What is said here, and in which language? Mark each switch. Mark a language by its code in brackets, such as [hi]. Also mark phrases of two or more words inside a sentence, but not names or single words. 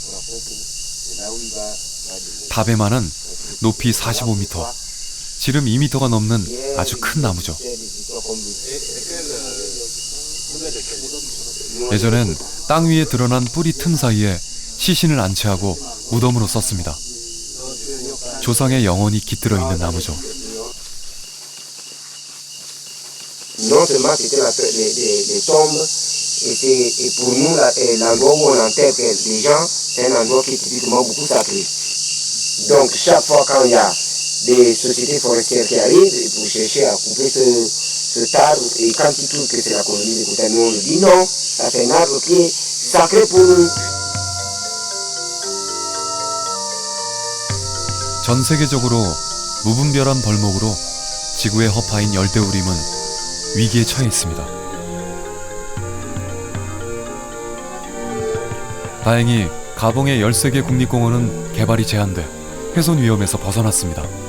[ko] 다베마는 높이 45m, 지름 2m가 넘는 아주 큰 나무죠. 예전엔 땅 위에 드러난 뿌리 틈 사이에 시신을 안치하고 무덤으로 썼습니다. 조상의 영혼이 깃들어 있는 나무죠. [fr] Non seulement c'était les tombes, et pour nous, l'endroit où on enterre les gens, c'est un endroit qui est typiquement beaucoup sacré. Donc chaque fois quand il y a des sociétés forestières qui arrivent pour chercher à couper cet arbre, et quand ils trouvent que c'est la colonie de Kouta, nous on leur dit non, ça c'est un arbre qui est sacré pour nous. [ko] 전 세계적으로 무분별한 벌목으로 지구의 허파인 열대우림은 위기에 처해 있습니다. 다행히 가봉의 13개 국립공원은 개발이 제한돼 훼손 위험에서 벗어났습니다.